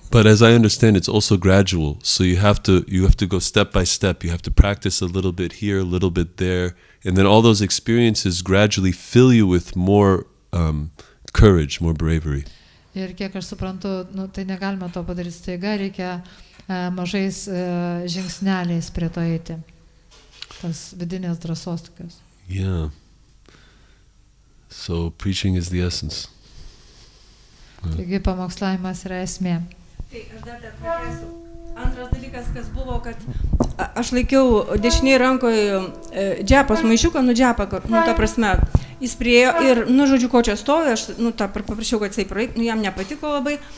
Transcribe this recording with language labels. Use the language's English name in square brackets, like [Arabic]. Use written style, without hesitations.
[English] But as I understand, it's also gradual. So you have to go step by step. You have to practice a little bit here, a little bit there, and then all those experiences gradually fill you with more courage, more bravery. [Lithuanian] Ir kiek aš suprantu, tai negalime to padaryti staiga, reikia mažais žingsneliais prie to eiti. Tas vidinės drąsos tokios. [English] Yeah. So preaching is the essence. [Lithuanian] Taigi pamokslavimas yra esmė. Tai aš dar pratęsiu. Antras dalykas, kas buvo, kad aš laikiau dešinėje rankoje džepos maišiuką, džepą, ta prasme, jis priejo ir, žodžiu, ko čia stovi, aš, paprašiau, kad jisai praeit, jam nepatiko labai.